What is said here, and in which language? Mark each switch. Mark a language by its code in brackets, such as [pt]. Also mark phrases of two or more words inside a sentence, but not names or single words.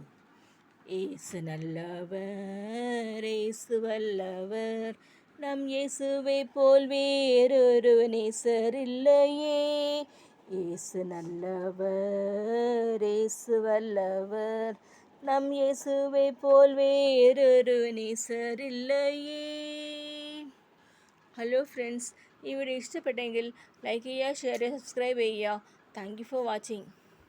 [ta] இயேசு நல்லவர், இயேசு வல்லவர், நம் இயேசுவை போல் வேறொரு நேசர் இல்லையே. இயேசு நல்லவர், இயேசு வல்லவர், நம் இயேசுவை போல் வேறொரு நேசர் இல்லையே. [en] hello friends, [ml] ഈ വീഡിയോ ഇഷ്ടപ്പെട്ടെങ്കിൽ ലൈക്ക് ചെയ്യുക, ഷെയർ ചെയ്യുക, സബ്സ്ക്രൈബ് ചെയ്യുക. [en] thank you for watching.